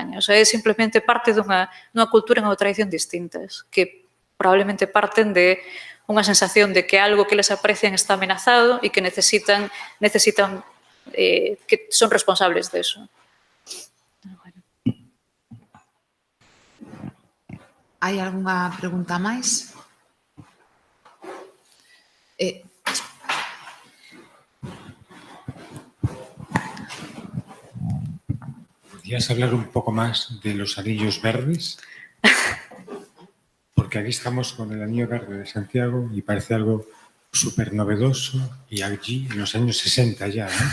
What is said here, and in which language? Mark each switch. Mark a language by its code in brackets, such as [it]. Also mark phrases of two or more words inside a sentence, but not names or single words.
[es] O sea, [gl] é simplemente parte dunha cultura e unha tradición distintas, que probablemente parten de unha sensación de que algo que les aprecian está amenazado e que necesitan que son responsables de eso. Hai algunha pregunta máis? [es] ¿Podrías hablar un poco más de los anillos verdes? Porque aquí estamos con el anillo verde de Santiago y parece algo súper novedoso y allí en los años 60 ya, ¿no?